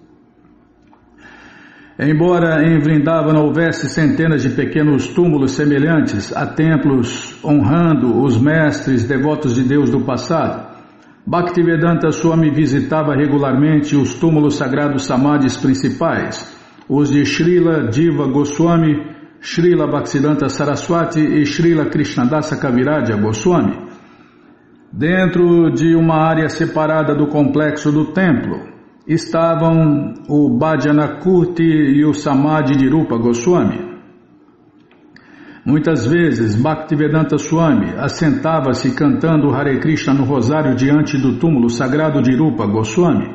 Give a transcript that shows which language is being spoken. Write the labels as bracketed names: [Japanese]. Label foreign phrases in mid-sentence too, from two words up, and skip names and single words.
[Portuguese] Embora em Vrindavana houvesse centenas de pequenos túmulos semelhantes a templos honrando os mestres devotos de Deus do passado, Bhaktivedanta Swami visitava regularmente os túmulos sagrados samadhis principais, os de Srila Diva Goswami, Srila Bhaktisiddhanta Saraswati e Srila Krishnadasa Kaviraja Goswami. Dentro de uma área separada do complexo do templo estavam o Bhajana Kurti e o Samadhi de Rupa Goswami. Muitas vezes, Bhaktivedanta Swami assentava-se cantando Hare Krishna no rosário diante do túmulo sagrado de Rupa Goswami.